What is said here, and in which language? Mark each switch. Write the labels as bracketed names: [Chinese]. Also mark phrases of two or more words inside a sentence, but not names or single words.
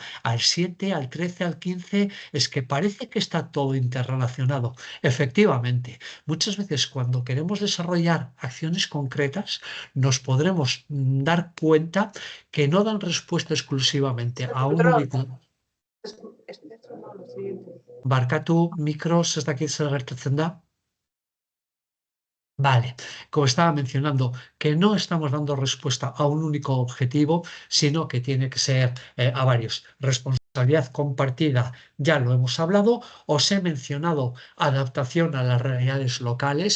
[Spanish] Al 7, al 13, al 15, es que parece que está todo interrelacionado. Efectivamente, muchas veces cuando queremos desarrollar acciones concretas, nos podremos dar cuenta que no dan respuesta exclusivamente a un único. [Basque] Barkatu mikros ez dakit zer gertatzen da. [Spanish] Vale, como estaba mencionando, que no estamos dando respuesta a un único objetivo, sino que tiene que ser a varios. Responsabilidad compartida, ya lo hemos hablado. Os he mencionado adaptación a las realidades locales.